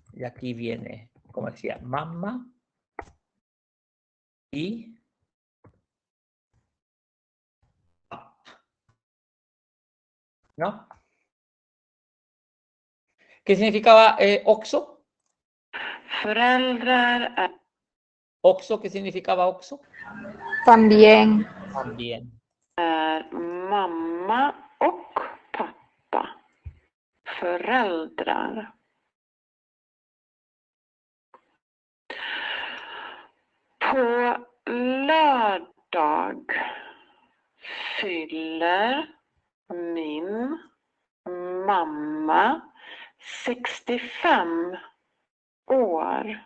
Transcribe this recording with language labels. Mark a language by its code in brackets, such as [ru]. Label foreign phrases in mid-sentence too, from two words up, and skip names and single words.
[es] Y aquí viene, como decía, mamá y papá. ¿No? ¿Qué significaba oxo? [sv] Föräldrar är [es] ¿Oxo? ¿Qué significaba oxo? También. También. [sv] mamma och pappa. Föräldrar. På lördag fyller min mamma 65 år.